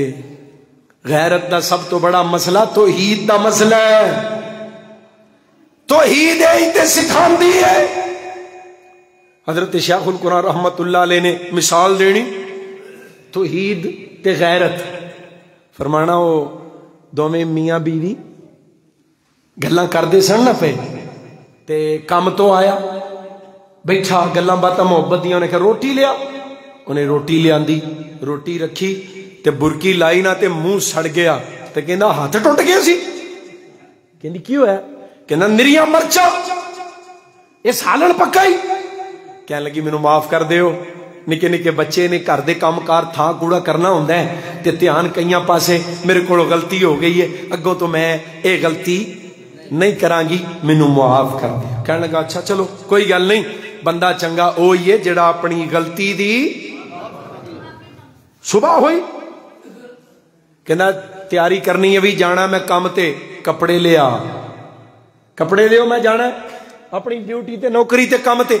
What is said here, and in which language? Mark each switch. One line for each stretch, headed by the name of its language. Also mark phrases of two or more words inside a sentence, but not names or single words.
Punjabi: غیرت دا سب تو بڑا مسئلہ توحید دا مسئلہ ہے۔ توحید تے سکھاندی ہے۔ حضرت شیخ القرآن
Arabic: رحمت اللہ علیہ
Punjabi: نے مثال دینی توحید تے غیرت، فرمانا وہ دوویں میاں بیوی گلاں کردے سن نہ پے تے کم تو آیا بیٹھا گلاں باتاں محبت دیاں، انہیں کہا روٹی لیا، انہیں روٹی لے آندی، روٹی رکھی تے برکی لائی نہ تے منہ سڑ گیا تے کہندا ہاتھ ٹوٹ گیا سی، کہندی کی ہویا؟ کہنا نریاں مرچا یہ سالن پکائی، کہنے لگی مینوں معاف کر دیو، ਨਿੱਕੇ ਨਿੱਕੇ ਬੱਚੇ ਨੇ, ਘਰ ਦੇ ਕੰਮ ਕਾਰ ਥਾਂ ਕੂੜਾ ਕਰਨਾ ਹੁੰਦਾ ਹੈ ਤੇ ਧਿਆਨ ਕਈਆਂ ਪਾਸੇ, ਮੇਰੇ ਕੋਲੋਂ ਗਲਤੀ ਹੋ ਗਈ ਹੈ, ਅੱਗੋਂ ਤੋ ਮੈਂ ਯੇ ਗਲਤੀ ਨਹੀਂ ਕਰਾਂਗੀ, ਮੈਨੂੰ ਮੁਆਫ ਕਰ ਦੇ। ਕਹਿਣ ਲੱਗਾ ਅੱਛਾ ਚੱਲੋ ਕੋਈ ਗੱਲ ਨਹੀਂ, ਬੰਦਾ ਚੰਗਾ ਓ ਹੀ ਹੈ ਜਿਹੜਾ ਅਪਣੀ ਗਲਤੀ ਦੀ ਸੁਬਹ ਹੁਈ, ਕਹਿਣਾ ਤਿਆਰੀ ਕਰਨੀ ਹੈ ਭੀ ਜਾਣਾ ਮੈਂ ਕੰਮ ਤੇ, ਕੱਪੜੇ ਲਿਆ, ਕੱਪੜੇ ਲਿਓ ਮੈਂ ਜਾਣਾ ਅਪਣੀ ਡਿਊਟੀ ਤੇ, ਨੌਕਰੀ ਤੇ, ਕੰਮ ਤੇ।